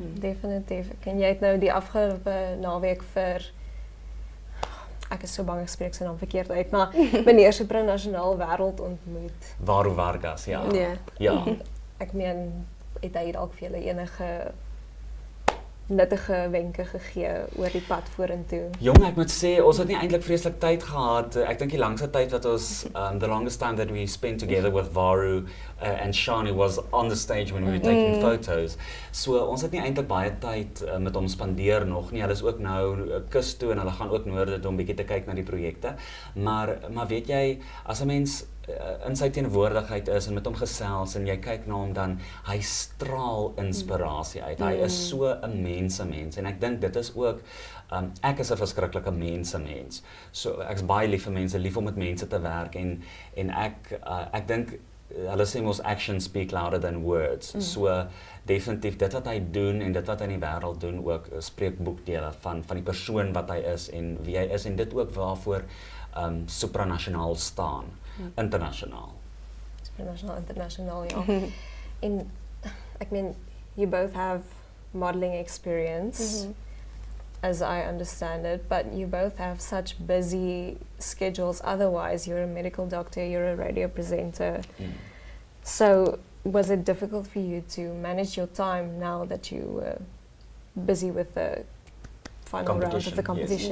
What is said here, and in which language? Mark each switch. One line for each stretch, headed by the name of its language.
Afrikaans: Definitief. En jy het nou die afgelope naweek ek is so bang ek spreek sy naam verkeerd uit, maar meneer Supranasionaal Wêreld ontmoet. Waarom Vargas, ja. Ja. Ek meen, het hy dalk vir julle enige nuttige wenke gegee oor die pad vorentoe? Jong, ek moet sê, ons het nie eintlik vreeslik tyd gehad. Ek dink die langste tyd wat ons,
English: the longest time that we spent together with Varu and Shani was on the stage when we were taking photos.
Afrikaans: So ons het nie eintlik baie tyd met hom spandeer nog nie. Hulle is ook nou kus toe en hulle gaan ook noorde toe om bietjie te kyk na die projekte. Maar weet jy, as 'n mens in sy teenwoordigheid is en met hom gesels en jy kyk na hom dan, hy straal inspirasie uit. Hy is so 'n mens en ek dink dit is ook, ek is 'n verskriklike mens. So ek's baie lief vir mense, lief om met mense te werk en ek dink hulle sê mos
English: actions speak louder than words.
Afrikaans: So definitief dit wat hy doen en dit wat hy in die wêreld doen ook spreek boekdele van die persoon wat hy is en wie hy is en dit ook waarvoor supranasionaal staan. Internasionaal. Supranasionaal, internasionaal, ja. En ek meen,
English: you both have modeling experience, as I understand it, but you both have such busy schedules. Otherwise, you're a medical doctor, you're a radio presenter. So, was it difficult for you to manage your time now that you were busy with the final rounds of the competition?